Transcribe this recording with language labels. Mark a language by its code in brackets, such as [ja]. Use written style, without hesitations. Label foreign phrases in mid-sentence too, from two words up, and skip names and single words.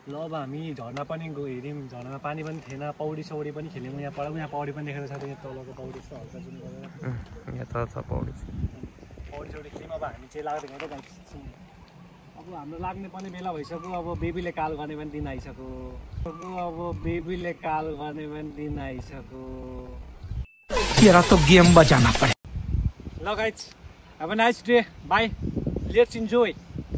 [ne] ल अब हामी झर्ना पनि हेऱ्यौँ झर्नामा पानी पनि थिएन पौडी सौडी पनि खेल्यौँ यहाँ पौडी पनि देखेको छ यहाँ तलको पौडी यस्तो हल्का जुन गरेर यहाँ त छ पौडी पौडी सौडी खेल्यौँ अब हामी चाहिँ लाग्दैन त अब हाम्रो लाग्ने पनि बेला भइसक्यो अब बेबीले काल गर्ने पनि दिन आइसक्यो अब बेबीले काल गर्ने पनि दिन आइसक्यो [hi] तेरा तो गेम बजाना पड़े [en] ल guys have a nice day bye let's enjoy